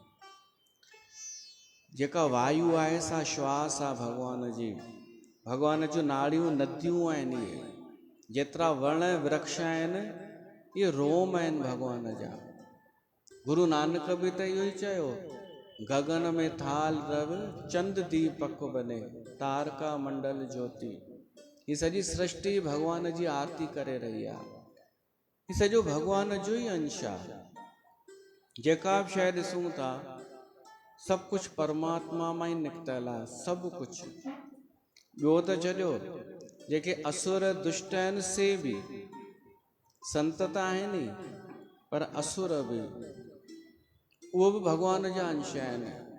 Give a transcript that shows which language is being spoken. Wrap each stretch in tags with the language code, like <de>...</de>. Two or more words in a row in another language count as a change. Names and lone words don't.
<sd>जेका वायु आहे सा श्वास आहे भगवान जी। भगवान जूं नाड़ियूं नदियूं आहिनि। इहे जेतिरा वण वृक्ष आहिनि इहे रोम आहिनि भगवान जा। गुरु नानक बि त इहो ई चयो, गगन में थाल रव चंद दीपक बने, तारका मंडल ज्योति। ही सॼी सृष्टि भगवान जी आरती करे रही आहे। ही सॼो भगवान जो ई अंश आहे। जेका बि शइ ॾिसूं था सभु कुझु परमात्मा मां ई निकितल आहे, सभु कुझु। ॿियो त छॾियो, जेके असुर दुष्ट आहिनि से बि संत त आहिनि, पर असुर बि उहो बि भगवान जा अंश आहिनि।</sd>